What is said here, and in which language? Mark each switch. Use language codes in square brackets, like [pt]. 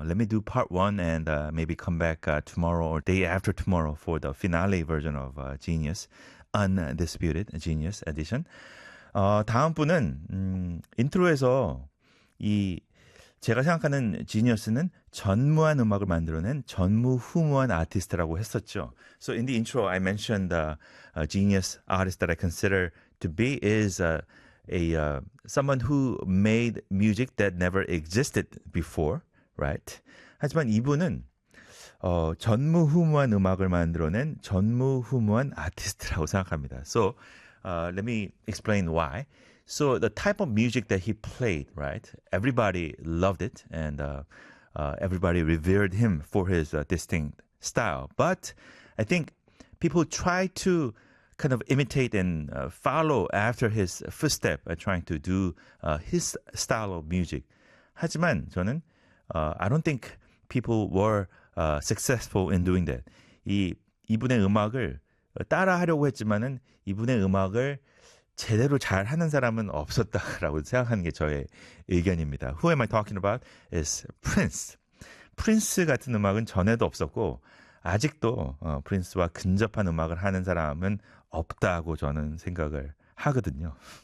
[en] Let me do part one and maybe come back tomorrow or day after tomorrow for the finale version of Genius, Undisputed Genius Edition. [ko] 다음 분은 인트로에서 이 제가 생각하는 지니어스는 전무한 음악을 만들어낸 전무후무한 아티스트라고 했었죠. [en] So in the intro, I mentioned the genius artist that I consider to be is someone who made music that never existed before, right? [ko] 하지만 이분은 전무후무한 음악을 만들어낸 전무후무한 아티스트라고 생각합니다. [en] So let me explain why. So the type of music that he played, right? Everybody loved it, and everybody revered him for his distinct style. But I think people try to kind of imitate and follow after his footstep, trying to do his style of music. [ko] 하지만 저는 [en] I don't think people were successful in doing that. [ko] 이분의 음악을 따라하려고 했지만은 이분의 음악을 제대로 잘하는 사람은 없었다라고 생각하는 게 저의 의견입니다. [en] Who am I talking about? It's Prince. [ko] Prince 같은 음악은 전에도 없었고 아직도 Prince와 근접한 음악을 하는 사람은 없다고 저는 생각을 하거든요.